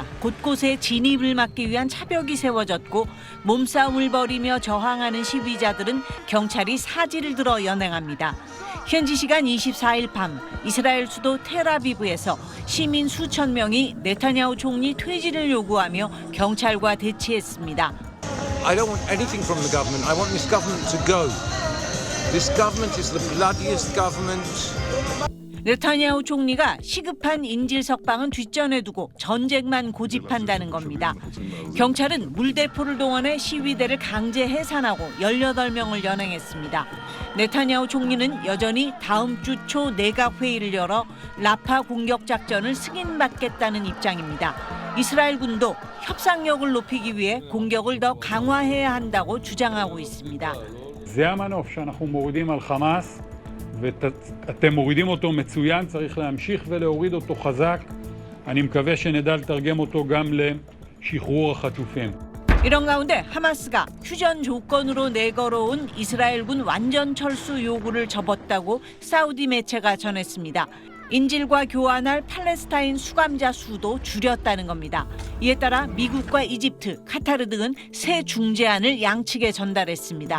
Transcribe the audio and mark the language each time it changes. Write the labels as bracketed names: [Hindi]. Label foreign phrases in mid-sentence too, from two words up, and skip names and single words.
[Korean] 곳곳에 진입을 막기 위한 차벽이 세워졌고 몸싸움을 벌이며 저항하는 시위자들은 경찰이 사지를 들어 연행합니다. 현지 시간 24일 밤 이스라엘 수도 텔아비브에서 시민 수천 명이 네타냐후 총리 퇴진을 요구하며 경찰과 대치했습니다. [English] I don't want anything from the government. I want this government to go. This government is the bloodiest government. [Korean] 네타냐후 총리가 시급한 인질 석방은 뒷전에 두고 전쟁만 고집한다는 겁니다. 경찰은 물대포를 동원해 시위대를 강제 해산하고 18명을 연행했습니다. 네타냐후 총리는 여전히 다음 주 초 내각 회의를 열어 라파 공격 작전을 승인받겠다는 입장입니다. 이스라엘 군도 협상력을 높이기 위해 공격을 더 강화해야 한다고 주장하고 있습니다. [Hebrew] ואתם מורידים אותו מצוין, צריך להמשיך ולהוריד אותו חזק. אני מקווה שנדע לתרגם אותו גם לשחרור החטופים. [Korean] 이런 가운데 하마스가 휴전 조건으로 내걸어온 이스라엘군 완전 철수 요구를 접었다고 사우디 매체가 전했습니다. 인질과 교환할 팔레스타인 수감자 수도 줄였다는 겁니다. 이에 따라 미국과 이집트, 카타르 등은 새 중재안을 양측에 전달했습니다.